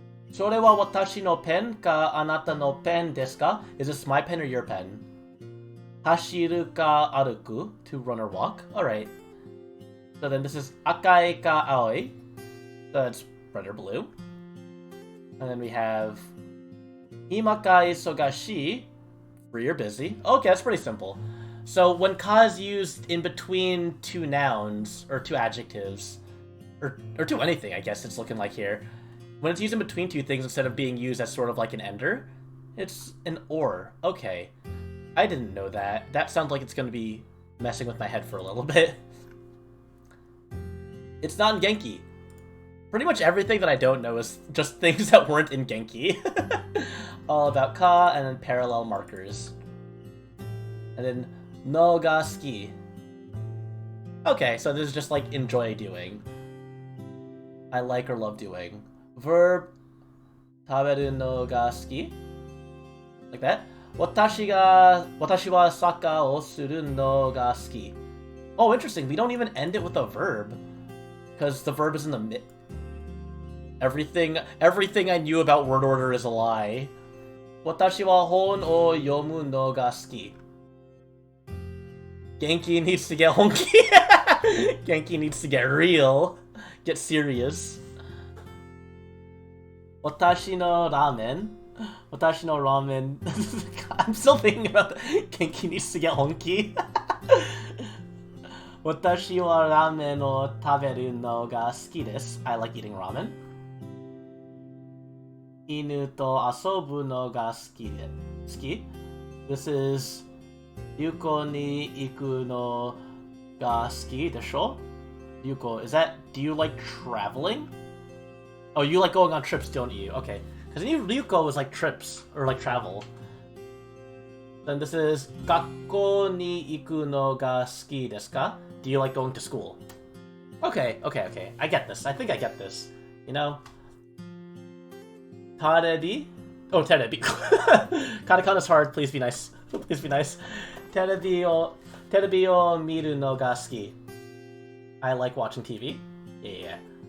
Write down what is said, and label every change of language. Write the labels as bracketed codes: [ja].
[ja] それは私のペンかあなたのペンですか? [en] Is this my pen or your pen? [ja] 走るか歩く? [en] To run or walk? Alright. So then this is [ja] 赤いか青い? [en] That's red or blue. And then we have [ja] 今か忙しい? [en] Free or busy. Okay, that's pretty simple. So when ka is used in between 2 nouns, or 2 adjectives, or 2 anything, I guess it's looking like here, when it's used in between 2 things instead of being used as sort of like an ender, it's an or. Okay. I didn't know that. That sounds like it's going to be messing with my head for a little bit. It's not in Genki. Pretty much everything that I don't know is just things that weren't in Genki. All about ka and then parallel markers. And then no ga suki. Okay, so this is just like enjoy doing. I like or love doing. [ja] Verb 食べるのが好き? [en] Like that. [ja] 私はサッカーをするのが好き. [en] Oh, interesting. We don't even end it with a verb. Because the verb is in the mid. Everything I knew about word order is a lie. [ja] 私は本を読むのが好き. [en] Genki needs to get honky. Genki needs to get real. Get serious. [ja] 私のラーメン. [en] I'm still thinking about the Genki needs to get honky. [ja] 私はラーメンを食べるのが好きです. [en] I like eating ramen. [ja] 犬と遊ぶのが好き. [en] This is [ja] 旅行に行くのが好きでしょ? [en] Ryuko, is that, do you like traveling? Oh, you like going on trips, don't you? Okay. Because Ryuko was like trips, or like travel. Then this is [ja] 学校に行くのが好きですか? [en] Do you like going to school? Okay. I get this. I think I get this. You know? Tarebi? Oh, terebi. Katakana's hard. Please be nice. Please be nice. [ja] Terebi o miru no ga suki. [en] I like watching TV. Yeah.